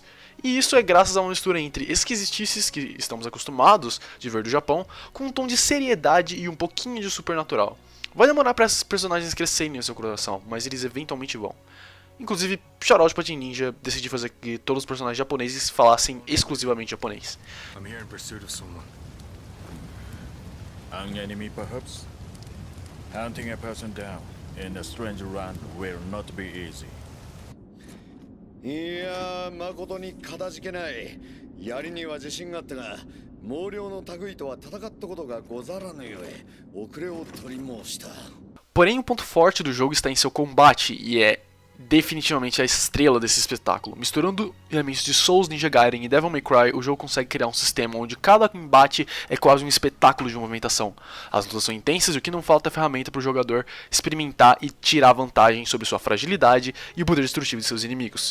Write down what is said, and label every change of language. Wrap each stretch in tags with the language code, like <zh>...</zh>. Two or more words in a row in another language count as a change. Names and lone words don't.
<pt>E isso é graças a uma mistura entre esquisitices que estamos acostumados de ver do Japão, com um tom de seriedade e um pouquinho de supernatural. Vai demorar para esses personagens crescerem no seu coração, mas eles eventualmente vão. Inclusive, shoutout pra Team Ninja decidir fazer que todos os personagens japoneses falassem exclusivamente japonês.</pt> <en>I'm here in pursuit of someone. An enemy, perhaps? Hunting a person down in a strange land will not be easy.</en> <ja>いやー、誠にかたじけない。やりには自信があったが、毛量の類とは戦ったことがござらぬゆえ、遅れを取り申した。</ja> <pt>Porém, o ponto forte do jogo está em seu combate, e é definitivamente a estrela desse espetáculo. Misturando elementos de Souls, Ninja Gaiden e Devil May Cry, o jogo consegue criar um sistema onde cada embate é quase um espetáculo de movimentação. As lutas são intensas e o que não falta é ferramenta para o jogador experimentar e tirar vantagem sobre sua fragilidade e o poder destrutivo de seus inimigos.</pt>